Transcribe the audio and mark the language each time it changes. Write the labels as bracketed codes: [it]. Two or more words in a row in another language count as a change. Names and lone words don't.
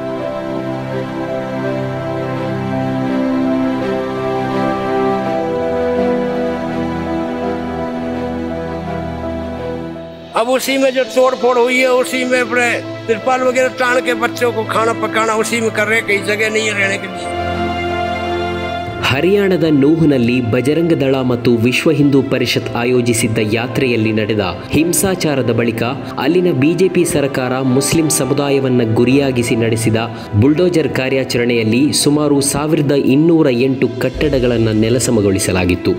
[hi] अब उसी में जो तोड़ फोड़ हुई है, उसी में अपने तिरपाल वगैरह तान के बच्चों को खाना पकाना उसी में कर रहे, कहीं जगह नहीं है रहने के लिए। [kn] ಹರಿಯಾಣದ ನೂಹ್ನಲ್ಲಿ ಬಜರಂಗ ದಳ ಮತ್ತು ವಿಶ್ವ ಹಿಂದೂ ಪರಿಷತ್ ಆಯೋಜಿಸಿದ್ದ ಯಾತ್ರೆಯಲ್ಲಿ ನಡೆದ ಹಿಂಸಾಚಾರದ ಬಳಿಕ ಅಲ್ಲಿನ ಬಿಜೆಪಿ ಸರ್ಕಾರ ಮುಸ್ಲಿಂ ಸಮುದಾಯವನ್ನ ಗುರಿಯಾಗಿಸಿ ನಡೆಸಿದ ಬುಲ್ಡೋಜರ್ ಕಾರ್ಯಾಚರಣೆಯಲ್ಲಿ ಸುಮಾರು 1208 ಕಟ್ಟಡಗಳನ್ನು ನೆಲಸಮಗೊಳಿಸಲಾಗಿತ್ತು.